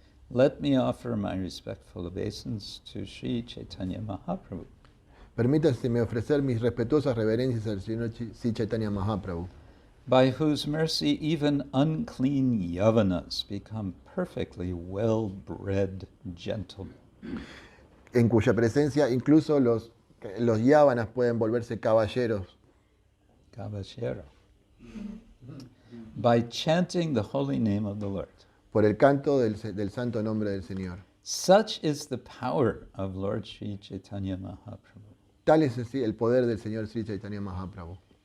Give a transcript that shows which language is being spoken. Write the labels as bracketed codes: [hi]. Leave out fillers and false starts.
[en] Let me offer my respectful obeisance to Śrī Caitanya Mahaprabhu, [es] Permítaseme ofrecer mis respetuosas reverencias al Señor Śrī Caitanya Mahaprabhu, [en] by whose mercy even unclean yavanas become perfectly well-bred gentlemen. [es] en cuya presencia incluso los yávanas pueden volverse caballeros, [en] Caballero. By chanting the holy name of the Lord. [es] por el canto del santo nombre del Señor. [en] Such is the power of Lord Śrī Caitanya Mahaprabhu. [es] Tal es así el poder del Señor Śrī Caitanya Mahaprabhu.